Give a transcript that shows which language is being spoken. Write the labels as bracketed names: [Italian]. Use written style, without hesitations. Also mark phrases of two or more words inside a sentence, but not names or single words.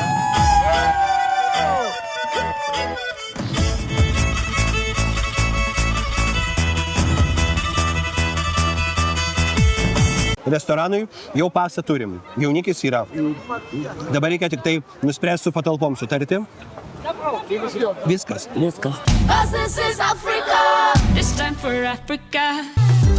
[Lithuanian] Restoranui jau pasą turim, jaunikis yra. Dabar reikia tik tai nuspręsti su patalpom sutarti. Viskas. Viskas. [English] 'Cause this is Africa. This time for Africa.